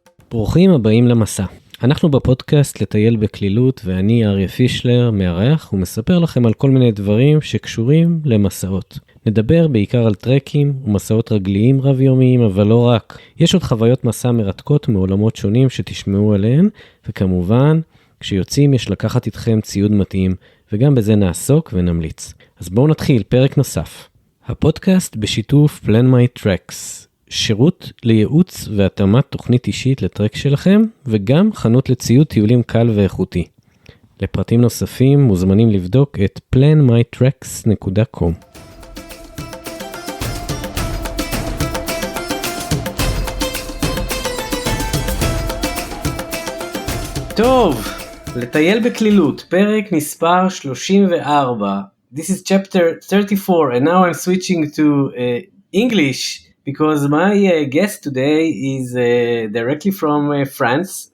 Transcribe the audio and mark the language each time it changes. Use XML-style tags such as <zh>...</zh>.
<he>ברוכים הבאים למסע. אנחנו בפודקאסט לטייל בכלילות ואני אריה פישלר מארח ומספר לכם על כל מיני דברים שקשורים למסעות. נדבר בעיקר על טרקים ומסעות רגליים רב יומיים אבל לא רק. יש עוד חוויות מסע מרתקות מעולמות שונים שתשמעו עליהן וכמובן כשיוצאים יש לקחת איתכם ציוד מתאים וגם בזה נעסוק ונמליץ. אז בואו נתחיל פרק נוסף. הפודקאסט בשיתוף Plan My Tracks. שירות לייעוץ והתאמת תוכנית אישית לטרק שלכם, וגם חנות לציוד טיולים קל ואיכותי. לפרטים נוספים מוזמנים לבדוק את planmytracks.com. טוב, לטייל בכלילות, פרק מספר 34.</he> <en>This is chapter 34 and now I'm switching to English. Because my guest today is directly from France.</en>